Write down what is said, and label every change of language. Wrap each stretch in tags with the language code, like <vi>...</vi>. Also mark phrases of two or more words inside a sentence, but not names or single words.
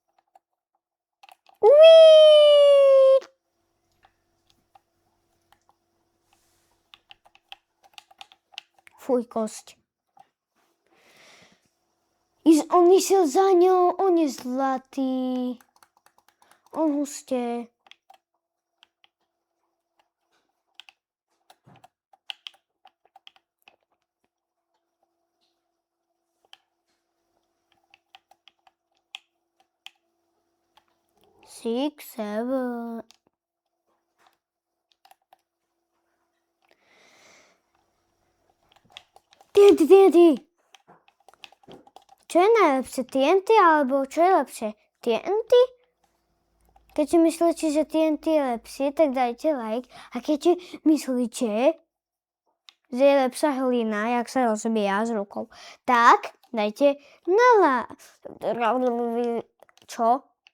<sk>Uííí! Fuj, kosť. On išiel za ňou, on je zlatý. On husté.</sk> <en>Six, seven. TNT.</en> <sk>Čo je najlepšie? TNT alebo čo je lepšie? TNT? Keď si myslíte, že TNT je lepšie, tak dajte like. A keď si myslíte, že je lepšia hlina, jak sa rozbíja s rukou, tak dajte na Čo?</sk>